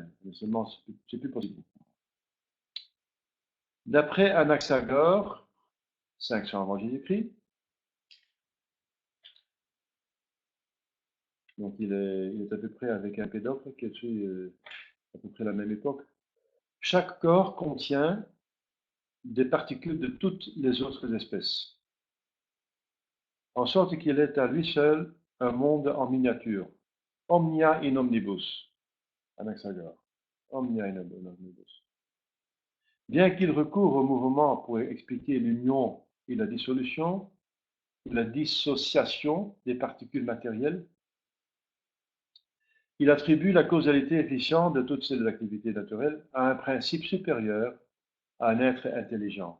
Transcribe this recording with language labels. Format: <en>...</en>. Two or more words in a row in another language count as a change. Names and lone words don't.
<fr>Mais seulement, c'est plus possible. D'après Anaxagore, 500 avant Jésus-Christ, donc il est à peu près avec Empédocle, qui est à peu près la même époque, chaque corps contient des particules de toutes les autres espèces, en sorte qu'il est à lui seul un monde en miniature.</fr> <la>Omnia in omnibus, Anaxagore. Omnia in omnibus.</la> <fr>Bien qu'il recourt au mouvement pour expliquer l'union et la dissolution, la dissociation des particules matérielles, il attribue la causalité efficiente de toutes ces activités naturelles à un principe supérieur, à un être intelligent.</fr>